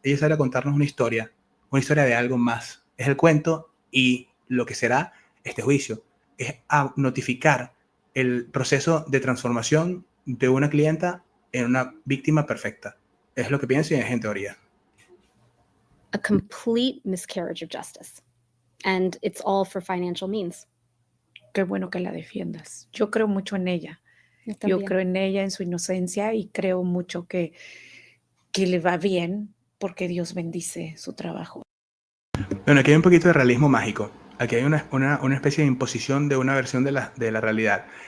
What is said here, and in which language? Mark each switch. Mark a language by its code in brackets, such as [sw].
[es] Ella sale a contarnos una historia de algo más. Es el cuento y lo que será este juicio. Es a notificar el proceso de transformación de una clienta en una víctima perfecta. Es lo que pienso y es en teoría. [en] A complete miscarriage of justice. And it's all for financial means. [es] Qué bueno que la defiendas. Yo creo mucho en ella. Yo creo en ella, en su inocencia y creo mucho que le va bien porque Dios bendice su trabajo. Bueno, aquí hay un poquito de realismo mágico. Aquí hay una especie de imposición de una versión de la realidad.